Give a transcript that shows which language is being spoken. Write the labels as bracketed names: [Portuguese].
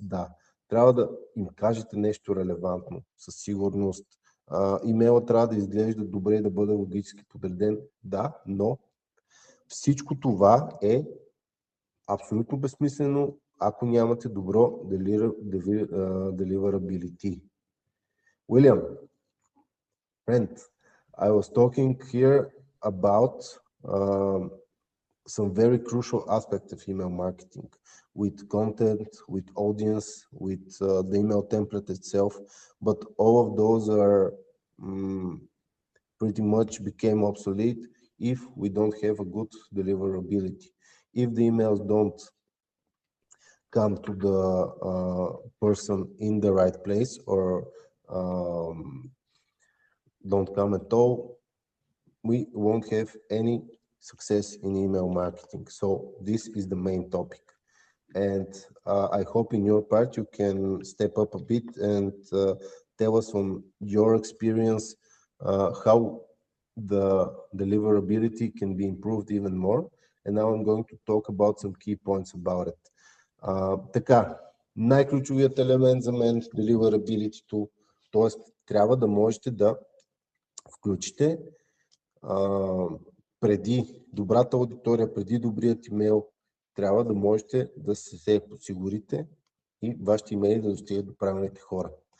[Bulgarian] Да, трябва да им кажете нещо релевантно, със сигурност. Имейла трябва да изглежда добре и да бъде логически подреден, да, но всичко това е абсолютно безсмислено, ако нямате добро deliverability. [English] William, friend, I was talking here about some very crucial aspects of email marketing with content, with audience, with the email template itself, but all of those are pretty much became obsolete if we don't have a good deliverability. If the emails don't come to the person in the right place or don't come at all, we won't have any success in email marketing. So this is the main topic. And I hope in your part you can step up a bit and tell us from your experience how the deliverability can be improved even more. And now I'm going to talk about some key points about it. [Bulgarian] Така, най-ключовият елемент за мен в deliverability, т.е. трябва да можете да включите преди добрата аудитория, преди добрият имейл, трябва да можете да се подсигурите и вашите имейли да достигат до правилните хора.